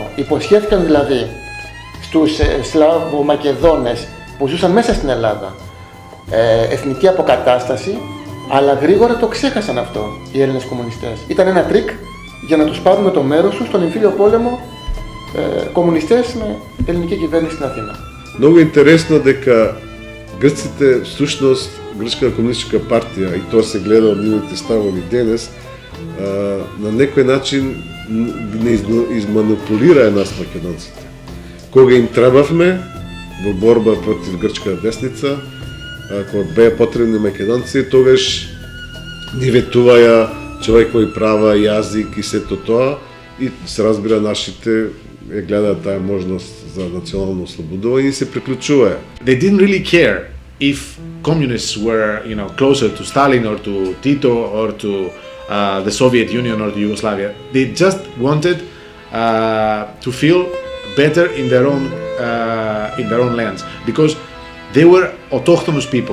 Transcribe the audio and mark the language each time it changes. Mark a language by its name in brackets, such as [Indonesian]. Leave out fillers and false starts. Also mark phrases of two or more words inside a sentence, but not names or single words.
[Greek] Υποσχέθηκαν δηλαδή στους Σλαβομακεδόνες που ζούσαν μέσα στην Ελλάδα εθνική αποκατάσταση, αλλά γρήγορα το ξέχασαν αυτό οι Έλληνες κομμουνιστές. Ήταν ένα τρίκ για να τους πάρουν το μέρος τους στον εμφύλιο πόλεμο κομμουνιστές με ελληνική κυβέρνηση στην Αθήνα. [Macedonian] Многу интересно дека Грците, всушност, Грчката комунистичка партија, и тоа се гледа од нивните ставови денес, на некој начин не изманипулира нас македонците. Кога им требавме во борба против грчката десница, кога беа потребни македонци, тогаш ни ветуваја човекови права, јазик и сето тоа, и се разбира нашите гледаат таа можност за национално ослободување и се приклучуваја. [English] They didn't really care if communists were, closer to Stalin or to Tito or to the Soviet Union or to Yugoslavia. They just wanted to feel better in their own lands, because they were autochthonous people.